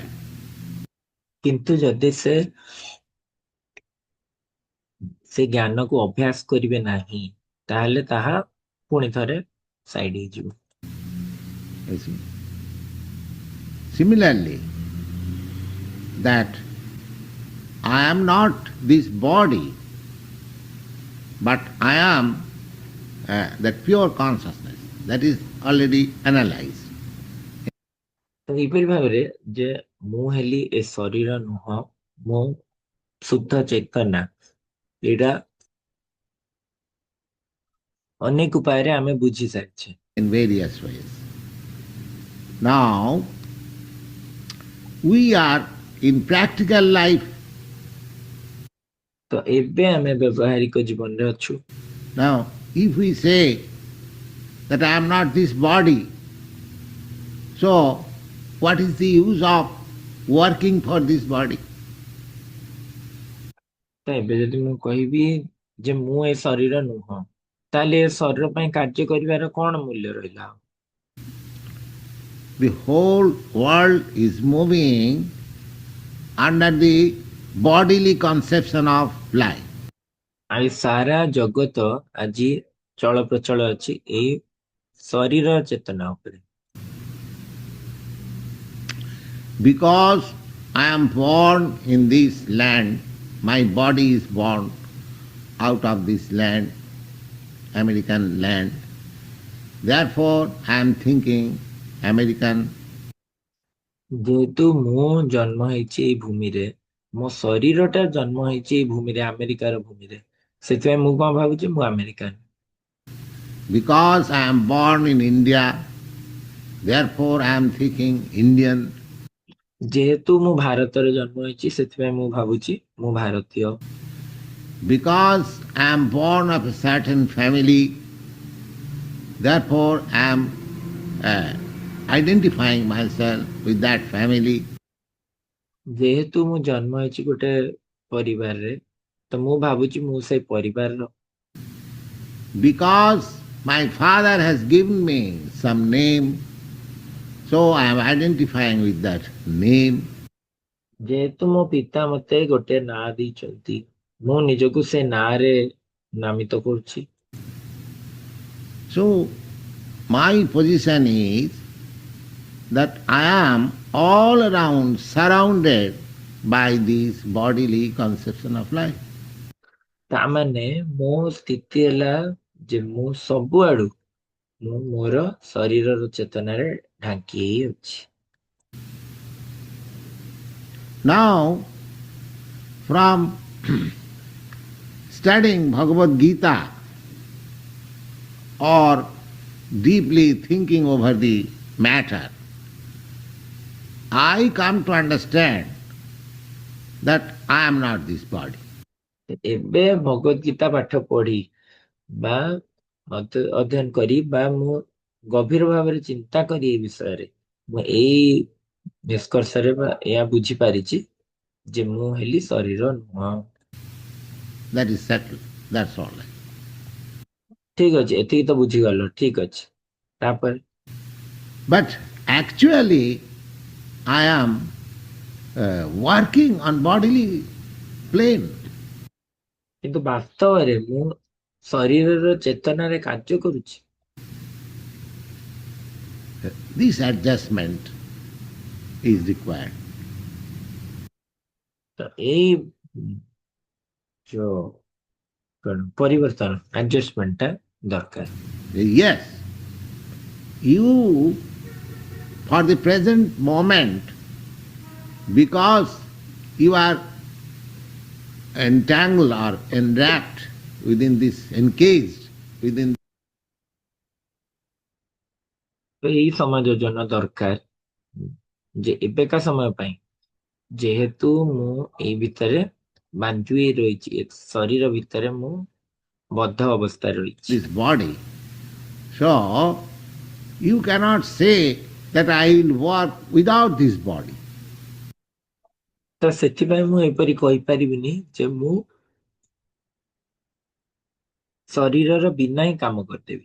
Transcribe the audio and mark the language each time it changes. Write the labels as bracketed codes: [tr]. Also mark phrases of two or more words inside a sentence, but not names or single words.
[or] କିନ୍ତୁ ଯଦି ସେ ଜ୍ଞାନକୁ ଅଭ୍ୟାସ କରିବେ ନାହିଁ ତାହେଲେ ତାହା ପୁଣି ଥରେ ସାଇଡ ହେଇଯିବ। [en] Similarly, that I am not this body, but I am that pure consciousness that is already analyzed. [or] ତ ଏହିପରି ଭାବରେ ଯେ ମୁଁ ହେଲି ଏ ଶରୀର ନୁହଁ, ମୁଁ ଶୁଦ୍ଧ ଚେତନା, ଏଇଟା ଅନେକ ଉପାୟରେ ଆମେ ବୁଝି ସାରିଛେ। [en] In various ways. Now, we are in practical life. [or] ତ ଏବେ ଆମେ ବ୍ୟବହାରିକ ଜୀବନରେ ଅଛୁ। [en] Now, if we say that I am not this body, so what is the use of working for this body? [or] ତ ଏବେ ଯଦି ମୁଁ କହିବି ଯେ ମୁଁ ଏ ଶରୀର ନୁହଁ, ତାହେଲେ ଏ ଶରୀର ପାଇଁ କାର୍ଯ୍ୟ କରିବାର କଣ ମୂଲ୍ୟ ରହିଲା? [en] The whole world is moving under the bodily conception of life. [or] ଆଉ ସାରା ଜଗତ ଆଜି ଚଳପ୍ରଚଳ ଅଛି ଏଇ ଶରୀର ଚେତନା ଉପରେ। [en] Because I am born in this land, my body is born out of this land, American land. Therefore, I am thinking American. [or] ଯେହେତୁ ମୁଁ ଜନ୍ମ ହେଇଛି ଏଇ ଭୂମିରେ, ମୋ ଶରୀରଟା ଜନ୍ମ ହେଇଛି ଏଇ ଭୂମିରେ, ଆମେରିକାର ଭୂମିରେ, ସେଥିପାଇଁ ମୁଁ କଣ ଭାବୁଛି ମୁଁ ଆମେରିକାନ। [en] Because I am born in India, therefore I am thinking Indian. [or] ଯେହେତୁ ମୁଁ ଭାରତରେ ଜନ୍ମ ହେଇଛି ସେଥିପାଇଁ ମୁଁ ଭାବୁଛି ମୁଁ ଭାରତୀୟ। [en] Because I am born of a certain family, therefore I am identifying myself with that family. [or] ଯେହେତୁ ମୁଁ ଜନ୍ମ ହେଇଛି ଗୋଟେ ପରିବାରରେ ତ ମୁଁ ଭାବୁଛି ମୁଁ ସେଇ ପରିବାରର। [en] Because my father has given me some name, so I am identifying with that name. [or] ଯେହେତୁ ମୋ ପିତା ମତେ ଗୋଟେ ନାଁ ଦେଇଛନ୍ତି ମୁଁ ନିଜକୁ ସେ ନାଁରେ ନାମିତ କରୁଛି। [en] So my position is that I am all around surrounded by this bodily conception of life. [or] ତାମାନେ ମୋ ସ୍ଥିତି ହେଲା ଯେ ମୁଁ ସବୁଆଡୁ ମୁଁ ମୋର ଶରୀରର ଚେତନାରେ ଢାଙ୍କି ହେଇ ଅଛି। [en] Now, from studying Bhagavad Gita or deeply thinking over the matter, I come to understand that I am not this body. [or] ଏବେ ଭଗବତ ଗୀତା ପାଠ ପଢି ବା ଅଧ୍ୟୟନ କରି ବା ମୁଁ ଗଭୀର ଭାବରେ ଚିନ୍ତା କରି ଏ ବିଷୟରେ ମୁଁ ଏଇ ନିଷ୍କର୍ଷରେ ବା ଏହା ବୁଝିପାରିଛି ଯେ ମୁଁ ହେଲି ଶରୀର ନୁହଁ। [en] That is settled. That's all. [or] ଠିକ ଅଛି, ଏତିକି ତ ବୁଝିଗଲ, ଠିକ ଅଛି। ତାପରେ [en] But actually, I am working on bodily plane. [or] କିନ୍ତୁ ବାସ୍ତବରେ ମୁଁ ଶରୀରର ଚେତନାରେ କାର୍ଯ୍ୟ କରୁଛି। [en] This adjustment is required. [or] ତ ଏଇ ଯୋଉ କଣ ପରିବର୍ତ୍ତନ ଆଡଜଷ୍ଟମେଣ୍ଟ ଟା ଦରକାର। [en] Yes, you for the present moment, because you are entangled or enwrapped within this, encaged within [or] ତ ଏଇ ସମାଯୋଜନ ଦରକାର ଯେ ଏବେକା ସମୟ ପାଇଁ ଯେହେତୁ ମୁଁ ଏଇ ଭିତରେ ବାନ୍ଧି ହୋଇ ରହିଛି, ଏ ଶରୀର ଭିତରେ ମୁଁ ବଦ୍ଧ ଅବସ୍ଥାରେ ରହିଛି। [en] this body. So, you cannot say that I will work without this body. [or] ତ ସେଥିପାଇଁ ମୁଁ ଏପରି କହିପାରିବିନି ଯେ ମୁଁ ଶରୀରର ବିନା ହିଁ କାମ କରିଦେବି।